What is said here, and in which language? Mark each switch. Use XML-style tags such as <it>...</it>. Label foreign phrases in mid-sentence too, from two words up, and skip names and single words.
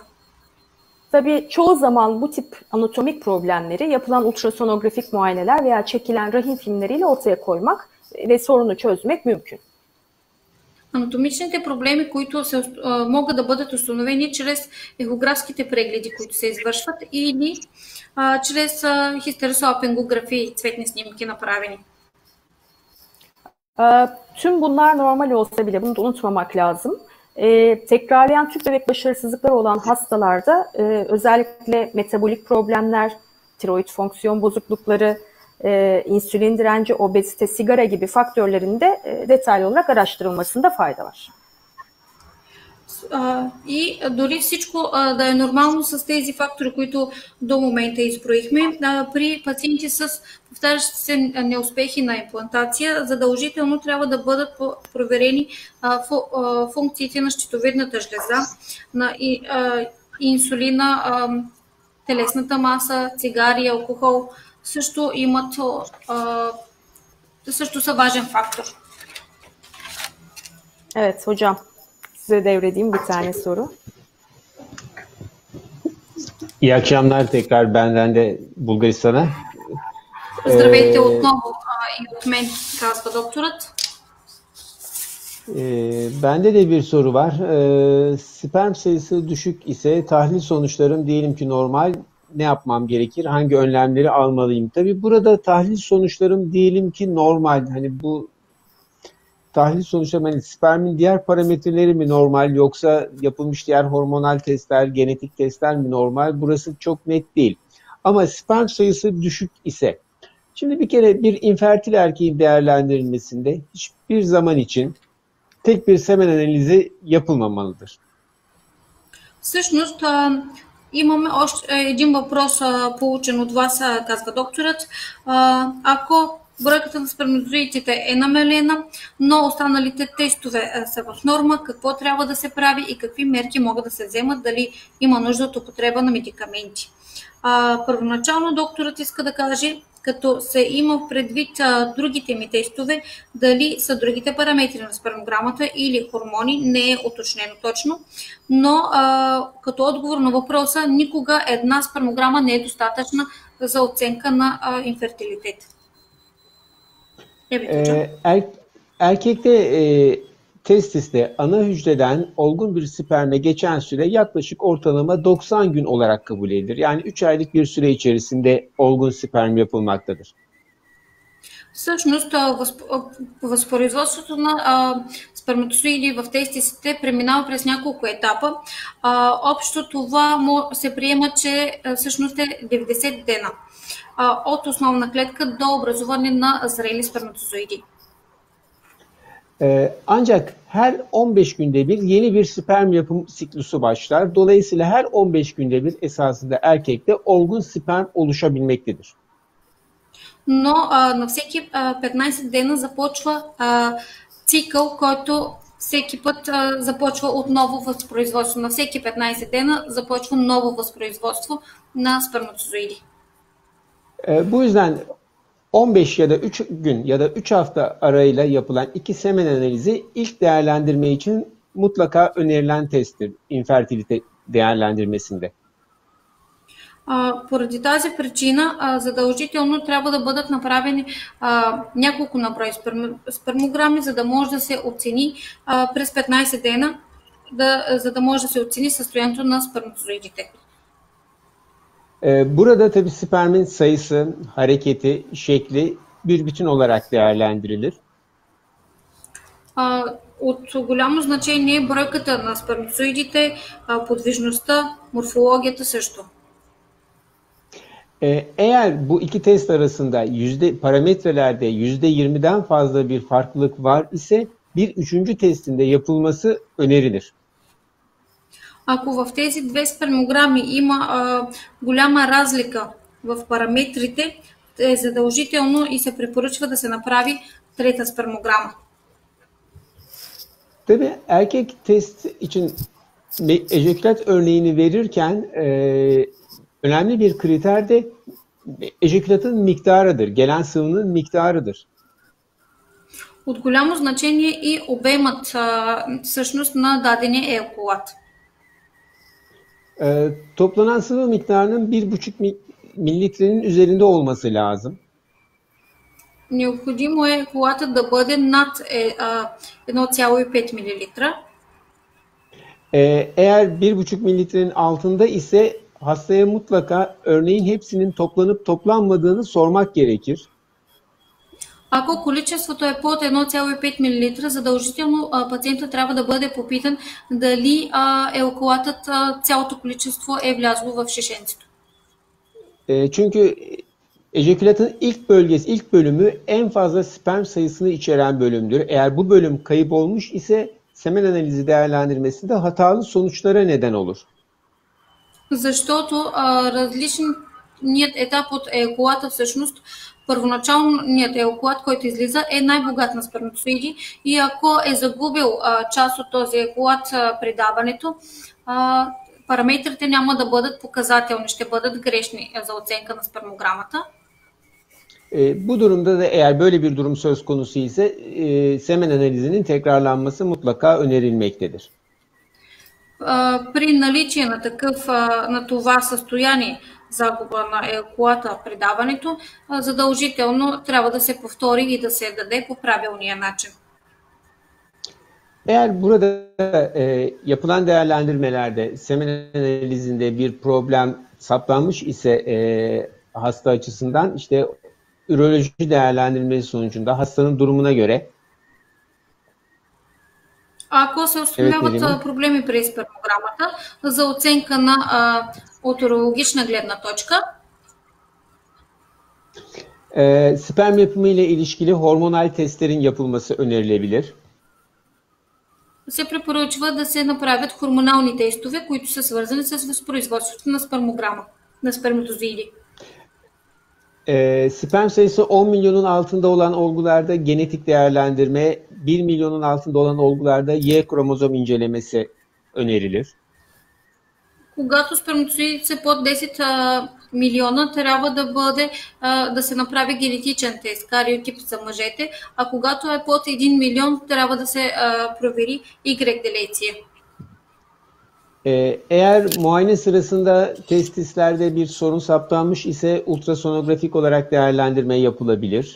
<tr>Tabii çoğu zaman bu tip anatomik problemleri yapılan ultrasonografik muayeneler veya çekilen rahim filmleriyle ortaya koymak ve sorunu çözmek mümkün.</tr> <bg>Анатомичните проблеми, които могат да бъдат установени чрез ехографските прегледи, които се извършват, или чрез хистеросалпингография и цветни снимки направени.</bg> <tr>Tüm bunlar normal olsa bile bunu da unutmamak lazım. Tekrarlayan tüp bebek başarısızlıkları olan hastalarda özellikle metabolik problemler, tiroid fonksiyon bozuklukları, insülin direnci, obezite, sigara gibi faktörlerin de detaylı olarak araştırılmasında fayda var.</tr> <bg>И дори всичко да е нормално с тези фактори, които до момента изброихме, при пациенти с повтарящи се неуспехи на имплантация, задължително трябва да бъдат проверени функциите на щитовидната жлеза, на инсулина, телесната маса, цигари, алкохол също също са важен фактор.</bg> <tr>Evet hocam. Size devredeyim bir tane soru. İyi akşamlar tekrar benden de Bulgaristan'a.</tr> <bg>Здравейте отново и от мен, казва докторът.</bg> <tr>Bende de bir soru var. Sperm sayısı düşük ise tahlil sonuçlarım diyelim ki normal. Ne yapmam gerekir? Hangi önlemleri almalıyım? Tabii burada tahlil sonuçlarım diyelim ki normal. Hani bu tahlil sonuçları hani spermin diğer parametreleri mi normal yoksa yapılmış diğer hormonal testler, genetik testler mi normal? Burası çok net değil. Ama sperm sayısı düşük ise, şimdi bir kere bir infertil erkeğin değerlendirilmesinde hiçbir zaman için tek bir semen analizi yapılmamalıdır.</tr> <bg>Всъщност, имаме още един въпрос, получен от вас, казва докторът. Ако бройката на сперматозоидите е намалена, но останалите тестове са в норма, какво трябва да се прави и какви мерки могат да се вземат, дали има нужда от употреба на медикаменти? Първоначално докторът иска да каже, като се има предвид другите ми тестове, дали са другите параметри на спермограмата или хормони, не е уточнено точно, но като отговор на въпроса, никога една спермограма не е достатъчна за оценка на инфертилитет.</bg> <tr>Erkekte testiste ana hücreden olgun bir sperme geçen süre yaklaşık ortalama 90 gün olarak kabul edilir. Yani 3 aylık bir süre içerisinde olgun sperm yapılmaktadır.</tr> <bg>Всъщност, възпроизводството на сперматозоиди в тестисите преминава през няколко етапа. Общо това се приема, че всъщност е 90 дена от основна клетка до образуване на зрели сперматозоиди.</bg> <tr>Ancak her 15 günde bir yeni bir sperm yapım siklusu başlar. Dolayısıyla her 15 günde bir esasında erkekte olgun sperm oluşabilmektedir.</tr> <bg>Но на всеки 15 дена започва цикъл, който всеки път започва отново възпроизводство. На всеки 15 дена започва ново възпроизводство на сперматозоиди.</bg> <tr>Bu yüzden 15 ya da 3 gün ya da 3 hafta arayla yapılan 2 semen analizi ilk değerlendirme için mutlaka önerilen testtir infertilite değerlendirmesinde.</tr> <bg>Поради тази причина задължително трябва да бъдат направени няколко наброи спермограми, за да може да се оцени през 15 дена, за да може да се оцени състоянието на сперматозоидите.</bg> <tr>Burada tabii spermin sayısı, hareketi, şekli bir bütün olarak değerlendirilir.</tr> <bg>От голямо значение е бройката на сперматозоидите, подвижността, морфологията също.</bg> <tr>Eğer bu iki test arasında parametrelerde %20'den fazla bir farklılık var ise bir üçüncü testinde yapılması önerilir.</tr> <bg>Ако в тези две спермограми има голяма разлика в параметрите, е задължително и се препоръчва да се направи трета спермограма.</bg> <tr>Tabii erkek test için ejekülat örneğini verirken önemli bir kriter de ejekülatın miktarıdır, gelen sıvının miktarıdır.</tr> <bg>От голямо значение и обемът всъщност на дадения еякулат.</bg> <tr>Toplanan sıvı miktarının 1,5 mililitrenin üzerinde olması lazım.</tr> <bg>Необходимо е еякулатът да бъде над 1,5 мл.</bg> <tr>Eğer 1,5 mililitrenin altında ise hastaya mutlaka örneğin hepsinin toplanıp toplanmadığını sormak gerekir.</tr> <bg>Ако количеството е под 1,5 мл, задължително пациента трябва да бъде попитан дали еякулатът, цялото количество е влязло в шишенцето.</bg> <tr>Çünkü ejekülatın ilk bölümü en fazla sperm sayısını içeren bölümdür. Eğer bu bölüm kayıp olmuş ise semen analizi değerlendirmesinde hatalı sonuçlara neden olur.</tr> <bg>Защото различният етап от еякулата всъщност, първоначалният еякулат, който излиза, е най-богат на сперматозоиди и ако е загубил част от този ejakulat при даването, параметрите няма да бъдат показателни, ще бъдат грешни за оценка на спермограмата.</bg> <tr>Bu durumda da eğer böyle bir durum söz konusu ise semen analizinin tekrarlanması mutlaka önerilmektedir.</tr> <bg>При наличие на това състояние, загуба на еякулата при даването, задължително трябва да се повтори и да се даде по правилния начин.</bg> <tr>Eğer burada yapılan değerlendirmelerde semen analizinde bir problem saptanmış ise hasta açısından işte üroloji değerlendirmesi sonucunda hastanın durumuna göre</tr> <bg>Ако се установяват проблеми при спермограмата за оценка на от урологична гледна точка,</bg> <tr>sperm yapımı ile ilişkili hormonal testlerin yapılması önerilebilir.</tr> <bg>се препоръчва да се направят хормонални тестове, които са свързани с възпроизводството на спермограма, на сперматозоиди.</bg> <tr>Sperm sayısı 10 milyonun altında olan olgularda genetik değerlendirme, 1 milyonun altında olan olgularda Y kromozom incelemesi önerilir.</tr> <bg>Когато сперматозоидите са под 10 милиона, трябва да се направи генетичен тест, кариотип за мъжете, а когато е под 1 милион, трябва да се провери Y делеция.</bg> <tr>Eğer muayene sırasında testislerde bir sorun saptanmış ise ultrasonografik olarak değerlendirme yapılabilir.</tr>